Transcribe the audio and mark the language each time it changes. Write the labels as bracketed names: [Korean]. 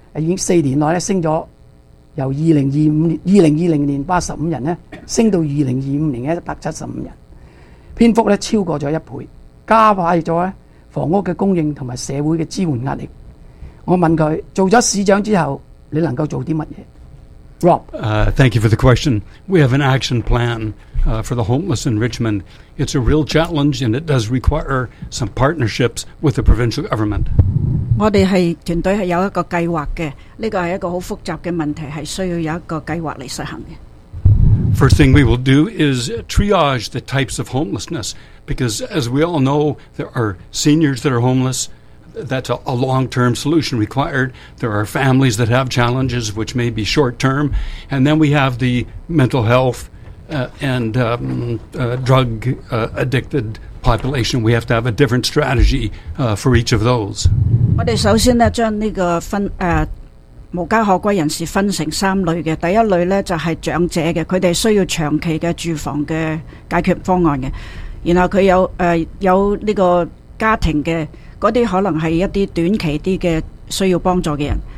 [Chinese] 已經四年內升了，由2020年85人呢升到2025年175人，篇幅超過了一倍，加快了房屋的供應和社會的支援壓力。我問他，做了市長之後你能夠做些什麼？ [English] Rob. Thank you for the question. We have an action plan for the homeless in Richmond. It's a real challenge and it does require some partnerships with the provincial government. [Chinese] 我們是團隊是有一個計劃的，這個是一個很複雜的問題，是需要有一個計劃來實行的。 [English] First thing we will do is triage the types of homelessness, because as we all know, there are seniors that are homeless. That's a long-term solution required. There are families that have challenges, which may be short-term. And then we have the mental health drug-addicted population. We have to have a different strategy for each of those. [Chinese] 我們首先將這個無家可歸人士分成三類的。第一類就是長者的，他們需要長期的住房的解決方案的。然後他有這個家庭的，那些可能是一些短期的需要帮助的人。